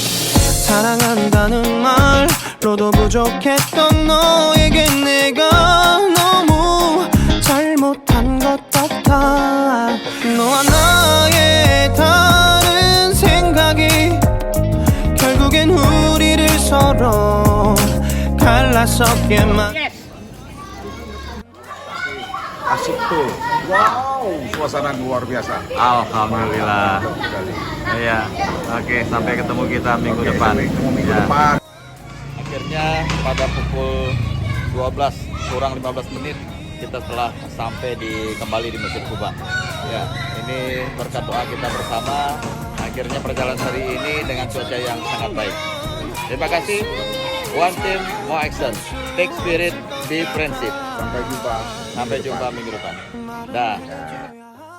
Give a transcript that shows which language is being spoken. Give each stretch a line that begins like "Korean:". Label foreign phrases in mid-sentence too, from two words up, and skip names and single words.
Korean: 사랑한다는 말로도 부족했던 너에게 내가 너무 잘못한 것 같아 너와 나의 다른 생각이 결국엔 우리를 서로 갈랐었기만
Indonesian: Asik tuh. Wow, suasana luar biasa. Alhamdulillah. Iya. Oke, sampai ketemu kita minggu depan. Minggu Ya. depan. Akhirnya pada pukul 12 kurang 15 menit kita telah sampai kembali di Masjid Quba. Ya, ini berkat doa kita bersama. Akhirnya perjalanan hari ini dengan cuaca yang sangat baik. Terima kasih.
English: One team, more action. Take spirit, be friendship.
Indonesian: Sampai jumpa. Sampai jumpa minggu depan. Dah.